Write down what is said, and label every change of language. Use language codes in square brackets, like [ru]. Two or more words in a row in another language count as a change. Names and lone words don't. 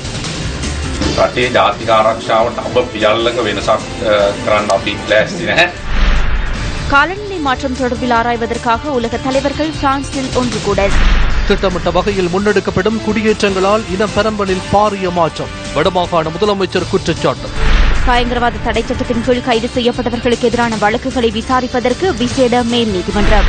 [si] රටේ ජාතික ආරක්ෂාවට අප පියල්ලක වෙනසක් කරන්න අපි ලෑස්ති නැහැ. [ta] காலநிலை மாற்றம் தொடர்பில் ஆராய்வதற்காக உலக தலைவர்கள் பிரான்சில் ஒன்று கூடல். திட்டமிட்ட வகையில் முன்னெடுக்கப்படும் குடியேற்றங்களால் இனப்பெரம்பலில் பாரிய மாற்றம். வடமாகாண முதலமைச்சர் குற்றச்சாட்டு. பயங்கரவாத தடை சட்டத்தின் கீழ் கைது செய்யப்பட்டவர்களுக்கு எதிரான வழக்குகளை விசாரிப்பதற்கு விசேட மேல் நீதிமன்றம்.